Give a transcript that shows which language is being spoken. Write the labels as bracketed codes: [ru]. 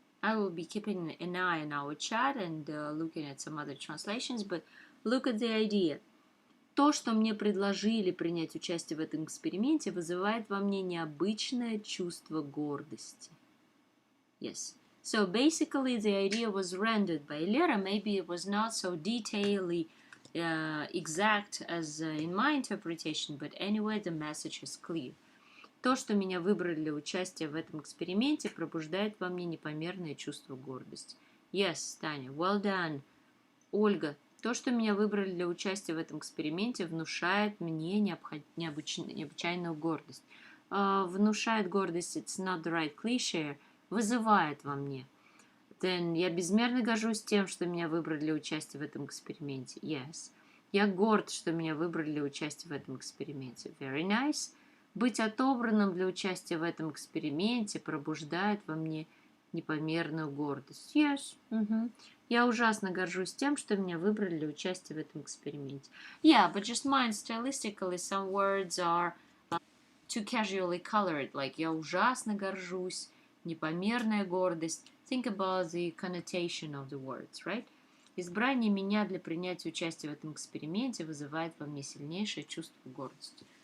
[en] I will be keeping an eye on our chat and looking at some other translations, but look at the idea. [ru] То, что мне предложили принять участие в этом эксперименте, вызывает во мне необычное чувство гордости. [en] Yes. So basically the idea was rendered by Lera. Maybe it was not so detailedly exact as in my interpretation, but anyway, the message is clear. [ru] То, что меня выбрали для участия в этом эксперименте, пробуждает во мне непомерное чувство гордости. [en] Yes, Таня, well done. [ru] Ольга, то, что меня выбрали для участия в этом эксперименте, внушает мне необычайную гордость. Внушает гордость, [en] it's not the right cliche, [ru] вызывает во мне. Then я безмерно горжусь тем, что меня выбрали для участия в этом эксперименте. [en] Yes. [ru] Я горд, что меня выбрали для участия в этом эксперименте. [en] Very nice. [ru] Быть отобранным для участия в этом эксперименте пробуждает во мне непомерную гордость. [en] Yes. [ru] Я ужасно горжусь тем, что меня выбрали для участия в этом эксперименте. [en] Yeah, but just mine stylistically some words are too casually colored. [ru] Like я ужасно горжусь, непомерная гордость. [en] Think about the connotation of the words, right? [ru] Избрание меня для принятия участия в этом эксперименте вызывает во мне сильнейшее чувство гордости.